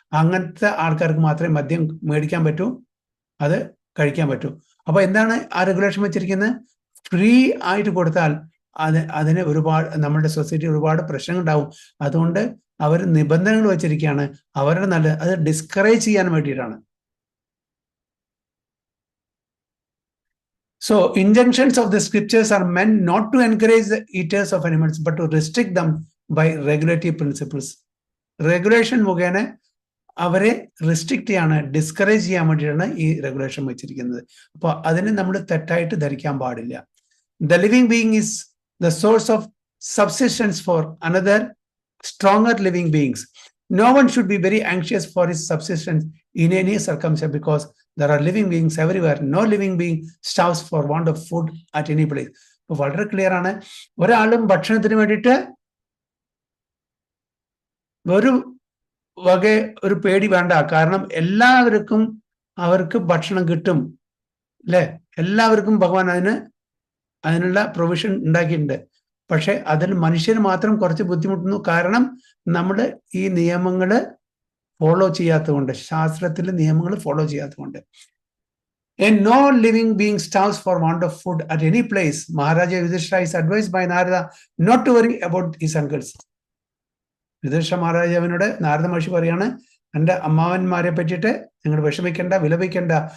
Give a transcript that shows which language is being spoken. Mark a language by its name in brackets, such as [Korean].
[Malayalam] അങ്ങനത്തെ ആൾക്കാർക്ക് മാത്രമേ മദ്യം മേടിക്കാൻ പറ്റൂ, അത് കഴിക്കാൻ പറ്റൂ. അപ്പൊ എന്താണ് ആ റെഗുലേഷൻ വെച്ചിരിക്കുന്നത്? ഫ്രീ ആയിട്ട് കൊടുത്താൽ അതിന് നമ്മുടെ സൊസൈറ്റി ഒരുപാട് പ്രശ്നങ്ങൾ ഉണ്ടാവും. അതുകൊണ്ട് അവർ നിബന്ധനകൾ വെച്ചിരിക്കുകയാണ്. അവരുടെ അത് ഡിസ്കറേജ് ചെയ്യാൻ വേണ്ടിയിട്ടാണ്. [English] So injunctions of the scriptures are meant not to encourage the eaters of animals but to restrict them by regulatory principles. [Malayalam] Regulation മുഖേന അവരെ റെസ്ട്രിക്റ്റ് ചെയ്യാണ്, ഡിസ്കറേജ് ചെയ്യാൻ വേണ്ടിയിട്ടാണ് ഈ റെഗുലേഷൻ വെച്ചിരിക്കുന്നത്. അപ്പോൾ അതിനെ നമ്മൾ തെറ്റായിട്ട് ധരിക്കാൻ പാടില്ല. [English] The living being is the source of subsistence for another stronger living beings. No one should be very anxious for his subsistence in any circumstance because there are living beings everywhere. No living being starves for want of food at any place. [Malayalam] അപ്പോൾ വളരെ clear ആണ്. ഒരാളും ഭക്ഷണത്തിന് വേണ്ടിയിട്ട് ഒരു പേടി വേണ്ട. കാരണം എല്ലാവർക്കും അവർക്ക് ഭക്ഷണം കിട്ടും അല്ലെ? എല്ലാവർക്കും ഭഗവാൻ അതിനുള്ള പ്രൊവിഷൻ ഉണ്ടാക്കിയിട്ടുണ്ട്. പക്ഷെ അതിൽ മനുഷ്യന് മാത്രം കുറച്ച് ബുദ്ധിമുട്ടുന്നു. കാരണം നമ്മൾ ഈ നിയമങ്ങൾ ഫോളോ ചെയ്യാത്തതുകൊണ്ട്, ശാസ്ത്രത്തിലെ നിയമങ്ങൾ ഫോളോ ചെയ്യാത്തതുകൊണ്ട്. [English] And no living being starves for want of food at any place. Maharaja Yudhishthira is advised by Narada not to worry about his uncles. [Malayalam] Yudhishthira മഹാരാജാവിനോട് Narada മഹർഷി പറയാണ്, എൻ്റെ അമ്മാവന്മാരെ പറ്റിയിട്ട് നിങ്ങൾ വിഷമിക്കേണ്ട, വിലപിക്കേണ്ട.